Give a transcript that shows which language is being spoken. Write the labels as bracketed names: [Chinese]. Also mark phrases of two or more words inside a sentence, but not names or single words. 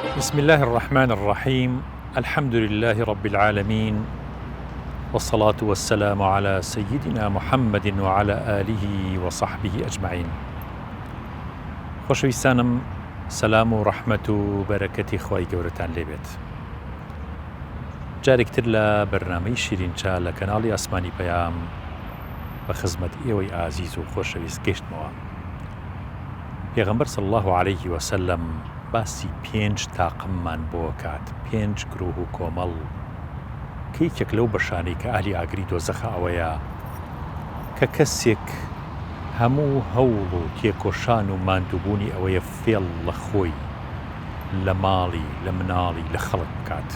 [Arabic] بسم الله الرحمن الرحيم. الحمد لله رب العالمين، والصلاة والسلام على سيدنا محمد وعلى آله وصحبه أجمعين. [Central Kurdish] خۆشەویستانم، سەلام و ڕەحمەت و بەرەکەتی خوای گەورەتان لێبێت. جارێکتر لە بەرنامەی شیرینچا لە کەناڵی ئاسمانی پەیام بە خزمەت ئێوەی ئازیز و خۆشەویست گەشتمەوە. پێغەمبەر [Arabic] صلی الله عليه وسلم [Central Kurdish] باسی 5 تاقممان بۆ کات، 5 گرۆه و کۆمەڵ کە یەکێک لەو بەشانەی کە ئاهلی ئاگری دۆزەخە ئەوەیە کە کەسێک هەموو هەوڵ و تێکۆشان و ماندووبوونی ئەوەیە فێڵ لە خۆی، لە ماڵی، لە مناڵی، لە خەڵک بکات.